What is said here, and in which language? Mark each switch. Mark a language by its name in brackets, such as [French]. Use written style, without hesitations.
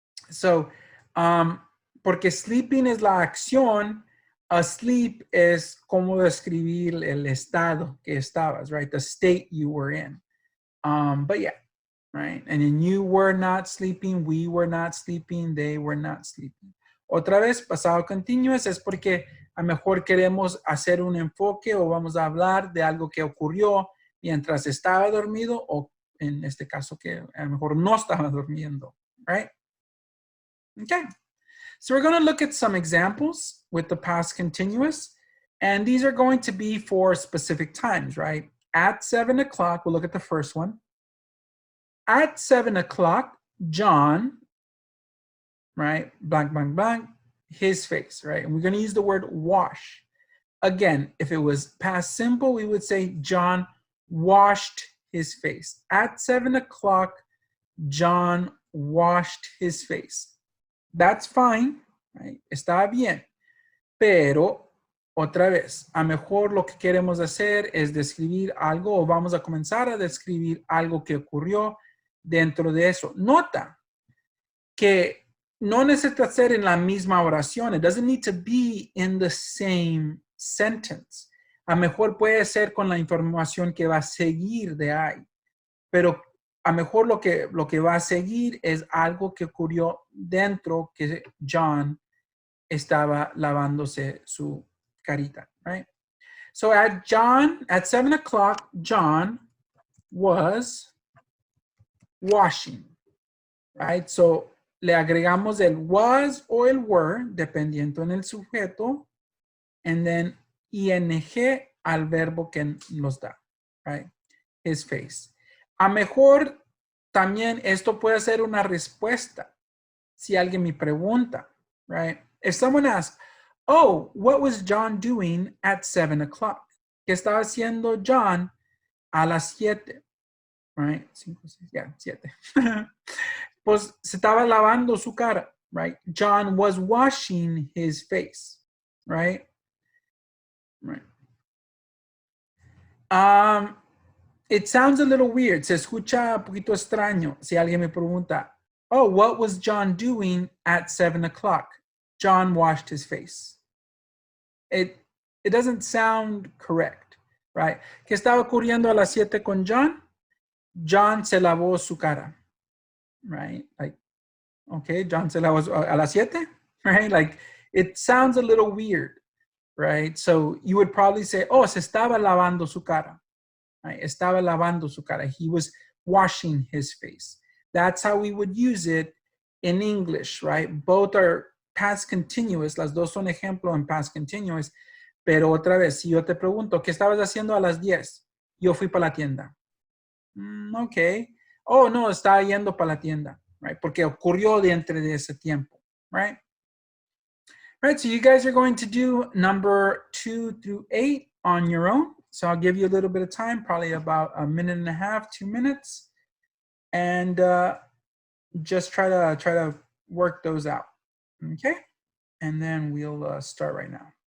[Spanish] So, porque sleeping es la acción, asleep es como describir el estado que estabas, right? [English] The state you were in. But yeah, right? And then you were not sleeping, we were not sleeping, they were not sleeping. [Spanish] Otra vez, pasado continuous es porque a lo mejor queremos hacer un enfoque o vamos a hablar de algo que ocurrió mientras estaba dormido o en este caso que a lo mejor no estaba durmiendo, right? [English] Okay. So we're going to look at some examples with the past continuous, and these are going to be for specific times, right? At 7 o'clock, we'll look at the first one. At 7 o'clock, John, right? Blank, blank, blank, his face, right? And we're going to use the word wash. Again, if it was past simple, we would say John washed his face. At 7 o'clock, John washed his face. That's fine, right? [Spanish] Está bien. Pero, otra vez, a mejor lo que queremos hacer es describir algo o vamos a comenzar a describir algo que ocurrió dentro de eso. Nota que no necesita ser en la misma oración. [English] It doesn't need to be in the same sentence. [Spanish] A mejor puede ser con la información que va a seguir de ahí. Pero a mejor lo que va a seguir es algo que ocurrió dentro que John estaba lavándose su carita, right? [English] So at 7 o'clock, John was washing, right? [Spanish] So le agregamos el was o el were, dependiendo en el sujeto, and then ing al verbo que nos da, right? [English] His face. [Spanish] A mejor también esto puede ser una respuesta si alguien me pregunta, right? [English] If someone asks, oh, what was John doing at 7 o'clock? [Spanish] ¿Qué estaba haciendo John a las 7? Right? 5, 6, yeah, 7. Pues se estaba lavando su cara, right? [English] John was washing his face, right? Right. It sounds a little weird. [Spanish] Se escucha un poquito extraño si alguien me pregunta, [English] oh, what was John doing at 7 o'clock? John washed his face. It doesn't sound correct, right? [Spanish] ¿Qué estaba ocurriendo a las 7 con John? John se lavó su cara, right? Like, okay, John se lavó a las 7, right? [English] Like, it sounds a little weird, right? So you would probably say, oh, [Spanish] se estaba lavando su cara. [English] Right? [Spanish] Estaba lavando su cara. [English] He was washing his face. That's how we would use it in English, right? Both are past continuous. [Spanish] Las dos son ejemplo en past continuous. Pero otra vez, si yo te pregunto, ¿qué estabas haciendo a las 10? Yo fui para la tienda. Ok. Oh, no, estaba yendo para la tienda, right? Porque ocurrió dentro de ese tiempo, right? [English] Right, so you guys are going to do number 2 through 8 on your own. So I'll give you a little bit of time, probably about a minute and a half, 2 minutes, and just try to work those out. Okay, and then we'll start right now.